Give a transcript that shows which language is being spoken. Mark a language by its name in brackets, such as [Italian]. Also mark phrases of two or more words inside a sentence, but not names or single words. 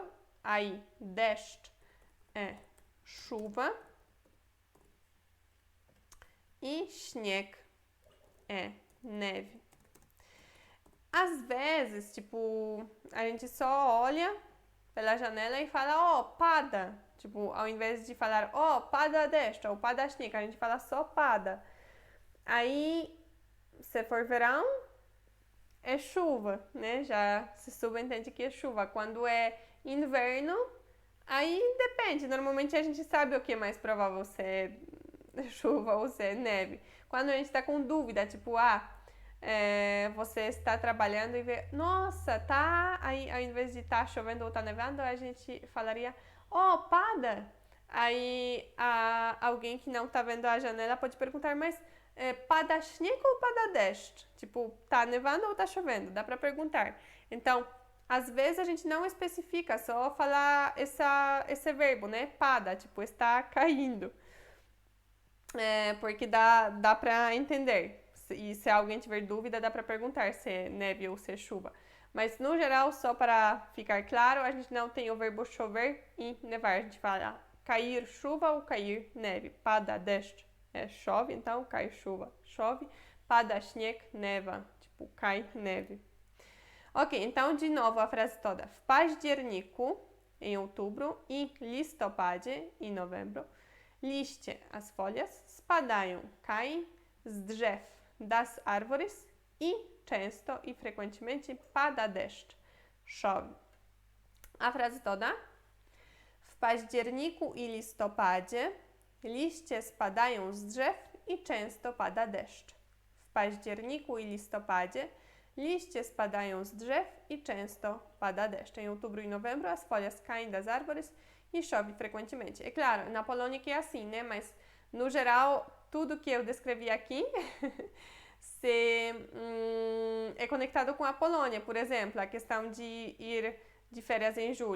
[Portuguese] Aí, deszcz é chuva. E śnieg é neve. Às vezes, tipo, a gente só olha pela janela e fala, pada. Tipo, ao invés de falar, [Polish] pada deszcz [Portuguese] ou [Polish] pada śnieg, [Portuguese] a gente fala só pada. Aí, se for verão, é chuva, né? Já se subentende que é chuva. Quando é inverno, aí depende. Normalmente a gente sabe o que é mais provável, se é chuva ou se é neve. Quando a gente está com dúvida, tipo, você está trabalhando e vê, nossa, tá. Aí, ao invés de tá chovendo ou tá nevando, a gente falaria, pada. Aí, alguém que não tá vendo a janela pode perguntar, mas [Polish] pada śnieg [Portuguese] ou [Polish] pada deszcz? [Portuguese] Tipo, tá nevando ou tá chovendo? Dá pra perguntar. Então, às vezes a gente não especifica, só falar esse verbo, né? Pada, tipo, está caindo. Porque dá pra entender. E se alguém tiver dúvida, dá pra perguntar se é neve ou se é chuva. Mas no geral, só para ficar claro, a gente não tem o verbo chover e nevar. A gente fala cair chuva ou cair neve. [Polish] Pada deszcz [Portuguese] chove, então cai chuva, chove. [Polish] Pada śnieg, [Portuguese] neva, tipo cai neve. Ok, então de novo a frase toda. [Polish] W październiku, [Portuguese] em outubro, e listopadzie, em novembro, liście, as folhas, [Polish] spadają, caem, z drzew, [Portuguese] das árvores e [Polish] często i [Portuguese] frequentemente [Polish] pada deszcz, [Portuguese] chove. A frase toda. [Polish] W październiku i listopadzie liście spadają z drzew i często pada deszcz. W październiku i listopadzie liście spadają z drzew e często pada deszcz. [Portuguese] Em outubro e novembro, as folhas caem das árvores e chove frequentemente. É claro, na Polônia que é assim, né? Mas, no geral, tudo que eu descrevi aqui é conectado com a Polônia. Por exemplo, a questão de ir de férias em julho.